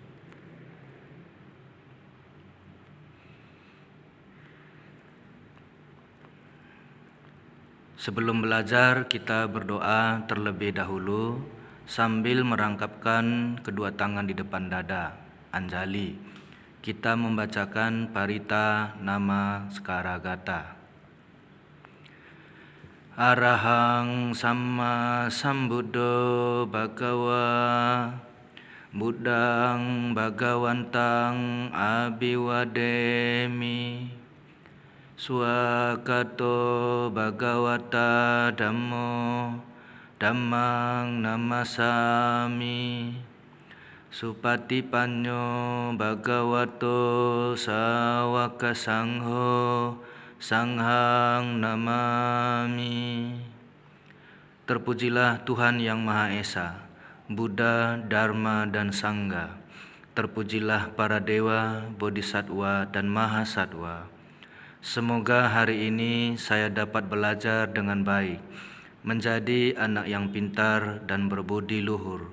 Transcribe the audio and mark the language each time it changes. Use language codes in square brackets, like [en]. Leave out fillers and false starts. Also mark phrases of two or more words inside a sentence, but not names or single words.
[id] Sebelum belajar, kita berdoa terlebih dahulu sambil merangkapkan kedua tangan di depan dada, Anjali. Kita membacakan Parita Nama Sekaragata. [pi] Arahang Samma Sambuddho Bhagava Buddhang Bhagawantang Abhiwademi Swakato Bhagavata Dhammo Dhammang Namasami Supatipanno Bhagavato Sawaka Sangho Sanghang Namami. [id] Terpujilah Tuhan Yang Maha Esa, Buddha, Dharma, dan Sangha. Terpujilah para dewa, bodhisattva, dan mahasatwa. Semoga hari ini saya dapat belajar dengan baik, menjadi anak yang pintar dan berbudi luhur.